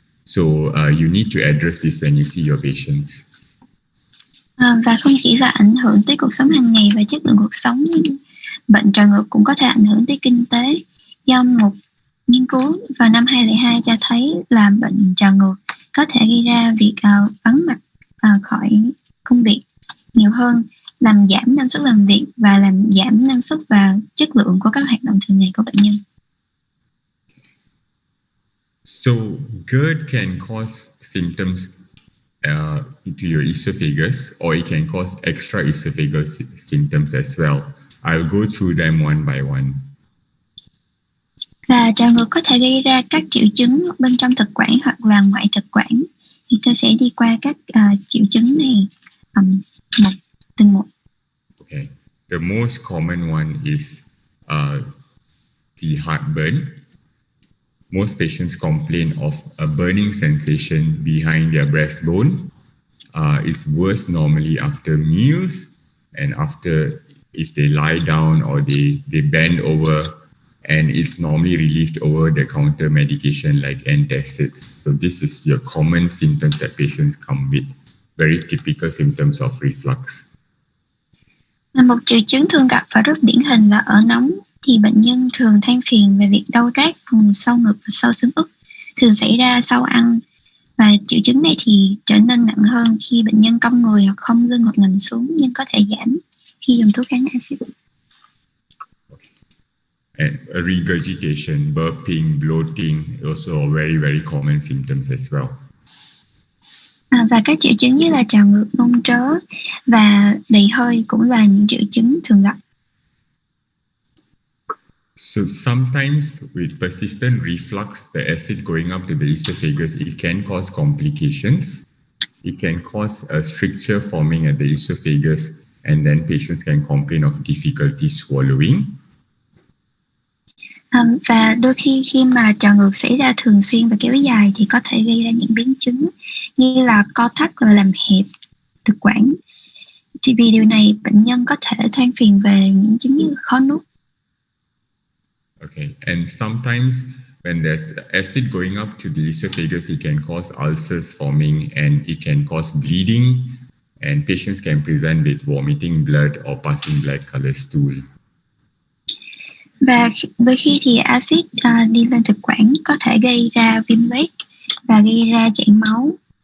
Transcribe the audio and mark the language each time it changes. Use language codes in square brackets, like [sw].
[en] So you need to address this when you see your patients. [vi] Và không chỉ là ảnh hưởng tới cuộc sống hàng ngày và chất lượng cuộc sống, nhưng bệnh trào ngược cũng có thể ảnh hưởng tới kinh tế. Do một nghiên cứu vào năm 2002 cho thấy là bệnh trào ngược có thể gây ra việc vắng mặt khỏi công việc nhiều hơn, làm giảm năng suất làm việc và làm giảm năng suất và chất lượng của các hoạt động thường ngày của bệnh nhân. [en] So Gerd can cause symptoms to your esophagus, or it can cause extra esophagus symptoms as well. I'll go through them one by one. [vi] Và trào ngược có thể gây ra các triệu chứng bên trong thực quản hoặc là ngoại thực quản. Thì tôi sẽ đi qua các triệu chứng này từng một. [en] Okay. The most common one is the heartburn. Most patients complain of a burning sensation behind their breastbone. It's worse normally after meals and after if they lie down or they bend over, and it's normally relieved over the counter medication like antacids. So this is your common symptoms that patients come with, very typical symptoms of reflux. [vi] Một triệu chứng thường gặp và rất điển hình là ở nóng, thì bệnh nhân thường than phiền về việc đau rát vùng sau ngực và sau xương ức, thường xảy ra sau ăn. Và triệu chứng này thì trở nên nặng hơn khi bệnh nhân cong người hoặc khom lưng hoặc nằm xuống, nhưng có thể giảm khi dùng thuốc kháng axit. [en] And regurgitation, burping, bloating, also are very, very common symptoms as well. [vi] Và các triệu chứng như là trào ngược, nôn trớ và đầy hơi cũng là những triệu chứng thường gặp. [en] So sometimes with persistent reflux, the acid going up to the esophagus, it can cause complications. It can cause a stricture forming at the esophagus, and then patients can complain of difficulty swallowing. [vi] Và đôi khi mà trào ngược xảy ra thường xuyên và kéo dài thì có thể gây ra những biến chứng như là co thắt và làm hẹp thực quản. Thì vì điều này bệnh nhân có thể than phiền về những chứng như khó nuốt. [en] Okay, and sometimes when there's acid going up to the esophagus, it can cause ulcers forming and it can cause bleeding, and patients can present with vomiting blood or passing black color stool. [vi] Và đôi khi thì axit đi lên thực quản có thể gây ra viêm loét và gây ra chảy máu.